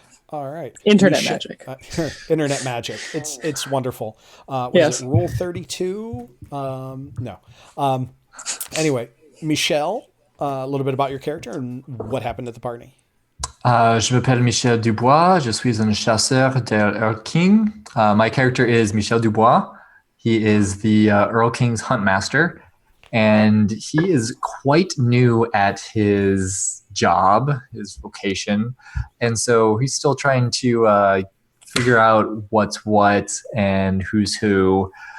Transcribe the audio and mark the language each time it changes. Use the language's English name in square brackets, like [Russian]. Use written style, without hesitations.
[English] All right. Internet magic. Internet magic. It's wonderful. Yes. It Rule 32? No. Anyway, Michelle, a little bit about your character and what happened at the party. [French] Je m'appelle Michel Dubois. Je suis un chasseur de Earl King. [English] My character is Michel Dubois. He is the Earl King's hunt master, and he is quite new at his job, his vocation, and so he's still trying to figure out what's what and who's who.